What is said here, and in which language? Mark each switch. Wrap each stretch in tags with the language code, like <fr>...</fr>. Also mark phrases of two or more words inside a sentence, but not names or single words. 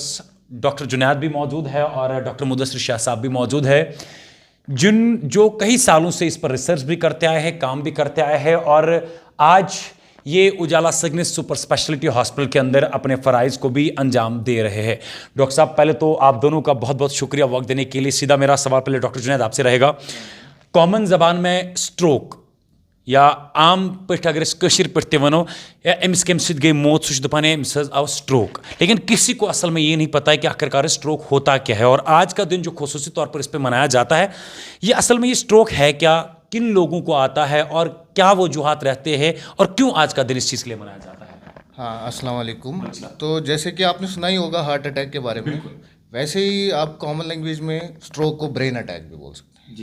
<hi>डॉक्टर जुनैद भी मौजूद है और डॉक्टर मुदस्सिर शाह साहब भी मौजूद है, जो कई सालों से इस पर रिसर्च भी करते आए हैं, काम भी करते आए हैं और आज ये उजाला सिग्नेस</hi> <en>super speciality hospital</en> <hi>के अंदर अपने फ़राइज़ को भी अंजाम दे रहे हैं। डॉक्टर साहब, पहले तो आप दोनों का बहुत बहुत शुक्रिया वक्त देने के लिए। सीधा मेरा सवाल पहले डॉक्टर जुनैद आपसे रहेगा। कॉमन ज़बान में स्ट्रोक</hi> <ks>या आम पे अगर कशीर पे वनो या अमिस कम सत गई मौत सह दपान अमिस आव</ks> <hi>स्ट्रोक, लेकिन किसी को असल में ये नहीं पता है कि आखिरकार स्ट्रोक होता क्या है। और आज का दिन जो खुसूसी तौर पर इस पर मनाया जाता है, ये असल में ये स्ट्रोक है क्या, किन लोगों को आता है और क्या वजूहात रहते हैं और क्यों आज का दिन इस चीज़ के लिए मनाया जाता है?</hi> <ar>हाँ, السلام عليكم.</ar> <hi>तो जैसे कि आपने सुना ही होगा</hi> <en>heart attack</en> <hi>के बारे में, वैसे ही आप</hi> <en>common language</en> <hi>में स्ट्रोक को</hi> <en>brain attack</en> <hi>भी बोल सकते हैं।</hi>